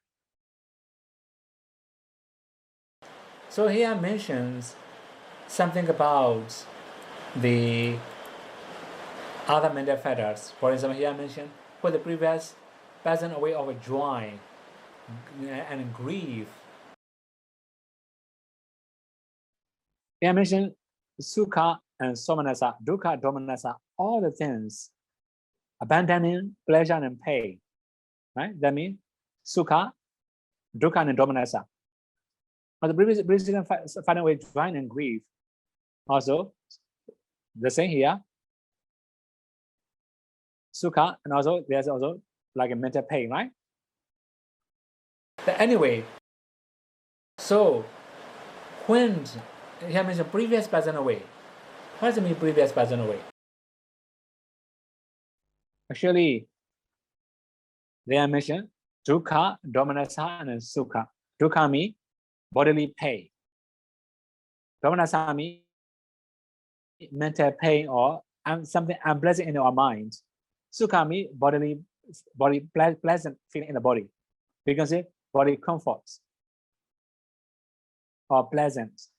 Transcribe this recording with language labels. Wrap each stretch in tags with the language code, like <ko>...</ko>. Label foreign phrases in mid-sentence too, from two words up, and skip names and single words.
<en>So here mentions something about the other mental factors. For example, here mentioned for the previous passing away of joy and grief. Here mentioned</en> <pi>sukha and somanasa, dukkha, domanasa,</pi> <en>all the things, abandoning pleasure and pain, right? That means</en> <pi>sukha, dukkha, and domanasa.</pi> <en>But the previous finding away joy and grief, also the same here, sukha, and also there's also like a mental pain, right? But anyway, so when here mentioned previous passing away, what does it mean previous passing away? Actually, they are mentioned</en> <pi>dukkha, domanasa, and sukha.</pi> <en>Dukkha means bodily pain. Domanasa means mental pain or something unpleasant in our mind. Sukha means body pleasant feeling in the body. We can say body comfort or pleasant.</en>